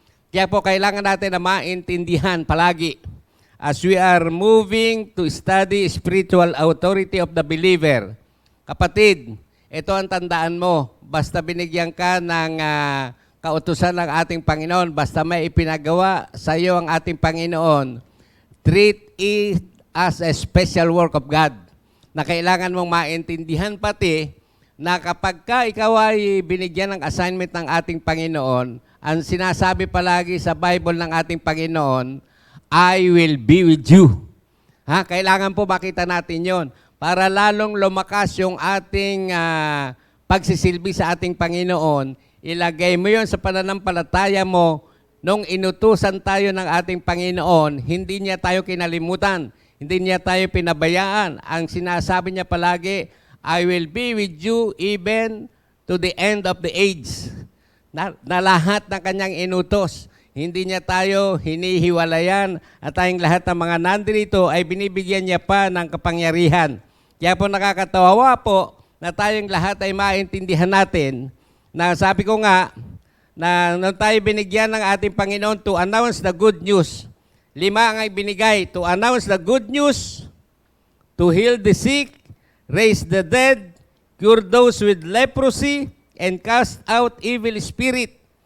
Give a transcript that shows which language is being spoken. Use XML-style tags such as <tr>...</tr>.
<tl>Kaya po, kailangan natin na maintindihan palagi</tl> <en>as we are moving to study spiritual authority of the believer.</en> <tl>Kapatid, ito ang tandaan mo. Basta binigyan ka ng kautusan ng ating Panginoon, basta may ipinagawa sa iyo ang ating Panginoon,</tl> <en>treat it as a special work of God</en> <tl>na kailangan mong maintindihan pati na kapag ka ikaw ay binigyan ng assignment ng ating Panginoon, ang sinasabi palagi sa Bible ng ating Panginoon,</tl> <en>I will be with you.</en> <tl>Kailangan po makita natin yon para lalong lumakas yung ating pagsisilbi sa ating Panginoon. Ilagay mo yon sa pananampalataya mo. Nung inutusan tayo ng ating Panginoon, hindi niya tayo kinalimutan. Hindi niya tayo pinabayaan. Ang sinasabi niya palagi,</tl> <en>I will be with you even to the end of the age.</en> <tl>Na lahat ng kanyang inutos. Hindi niya tayo hinihiwalayan at tayong lahat ng mga nandito ay binibigyan niya pa ng kapangyarihan. Kaya po nakakatawa po na tayong lahat ay maintindihan natin na sabi ko nga na nung tayo binigyan ng ating Panginoon</tl> <en>to announce the good news,</en> <tl>5 ang ibinigay,</tl> <en>to announce the good news, to heal the sick, raise the dead, cure those with leprosy, and cast out evil spirit.</en>